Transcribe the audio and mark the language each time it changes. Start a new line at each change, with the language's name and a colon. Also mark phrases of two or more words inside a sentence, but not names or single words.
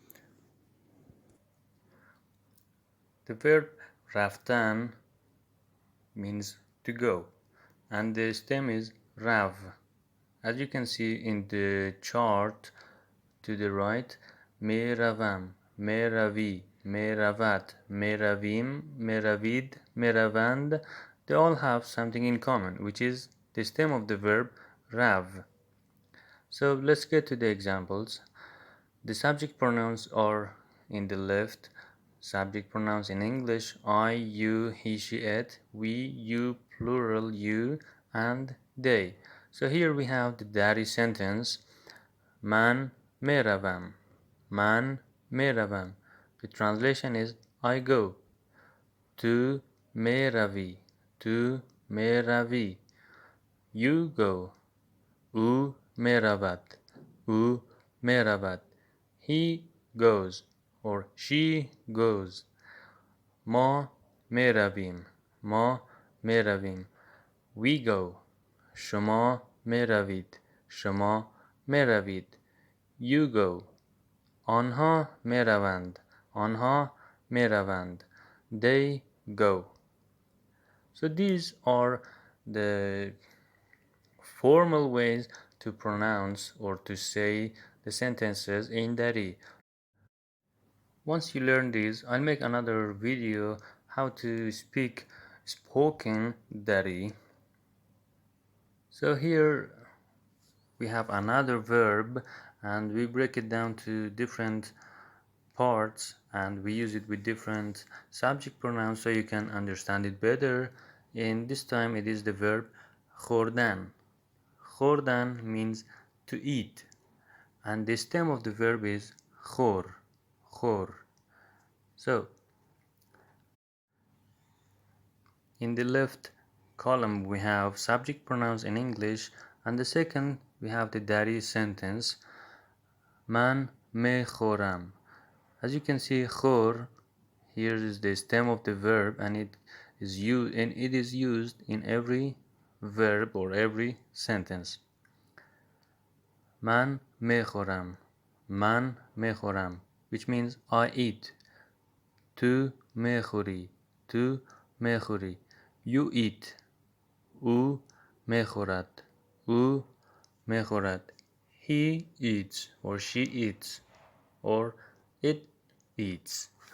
English: The verb رفتن means to go, and the stem is rav. As you can see in the chart to the right,
Persian: میروم، میروی، میرود، میرویم، میروید، میروند,
English: they all have something in common, which is the stem of the verb rav. So let's get to the examples. The subject pronouns are in the left. Subject pronouns in English: I, you, he, she, it, we, you, plural, you, and they. So here we have the Dari sentence:
Persian: من میروم. من میروم.
English: The translation is I go.
Persian: تو میروی. تو میروی.
English: You go.
Persian: او میرود. او میرود.
English: He goes or she goes.
Persian: ما میرویم. ما میرویم.
English: We go.
Persian: شما میروید. شما میروید.
English: You go.
Persian: آنها میروند. آنها میروند.
English: They go. So these are the formal ways to pronounce or to say the sentences in Dari. Once you learn these, I'll make another video how to speak spoken Dari. So here we have another verb, and we break it down to different parts, and we use it with different subject pronouns so you can understand it better. In this time it is the verb خوردن. خوردن means to eat, and the stem of the verb is خور. خور. So in the left column we have subject pronouns in English, and the second we have the Dari sentence:
Persian: من میخورم.
English: As you can see, خور here is the stem of the verb, and it is used in every verb or every sentence.
Persian: من میخورم. من میخورم,
English: which means I eat.
Persian: تو میخوری. تو میخوری.
English: You eat.
Persian: او میخورد. او میخورد.
English: He eats or she eats or it eats.